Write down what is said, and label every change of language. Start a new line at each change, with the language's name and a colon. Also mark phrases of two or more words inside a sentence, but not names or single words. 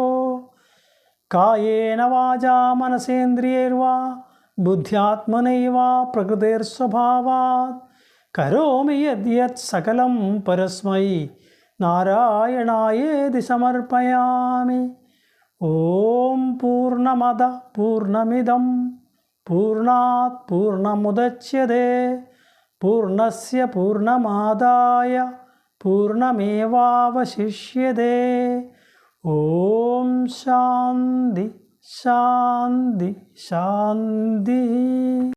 Sanskrit: कायेन वाचा मनसेन्द्रियैर्वा बुद्ध्यात्मनैवा प्रकृतिर्स्वभावात् करोमि यद्यत् सकलं परस्मै नारायणायेति समर्पयामि. ओम् पूर्णमद पूर्णमिदं पूर्णात् पूर्णमुदच्यते पूर्णस्य पूर्णमादाय पूर्णमेवावशिष्यते. ओम् शान्ति शान्ति शान्ति.